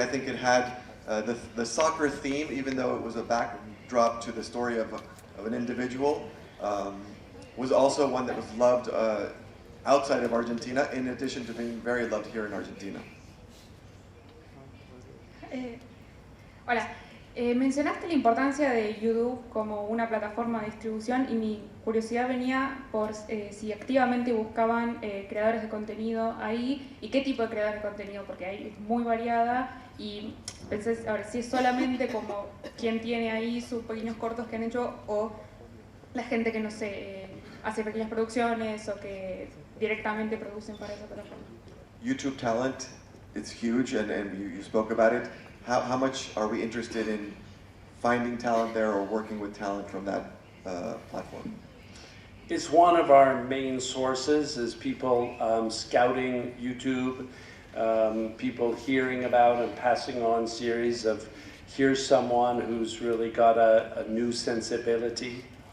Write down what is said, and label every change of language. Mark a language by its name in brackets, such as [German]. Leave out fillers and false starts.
[English] I think it had the soccer theme, even though it was a backdrop to the story of an individual, was also one that was loved outside of Argentina, in addition to being very loved here in Argentina. [Spanish] Hola. Mencionaste la importancia de YouTube como una plataforma de distribución y mi curiosidad venía por si activamente buscaban creadores de contenido ahí y qué tipo de creadores de contenido, porque ahí es muy variada y pensé, a ver, si es solamente como quien tiene ahí sus pequeños cortos que han hecho o la gente que, no sé, hace pequeñas producciones o que directamente producen para esa plataforma. [English] YouTube talent, it's huge, and you spoke about it. How much are we interested in finding talent there or working with talent from that platform? It's one of our main sources, is people scouting YouTube, people hearing about and passing on series of, here's someone who's really got a new sensibility.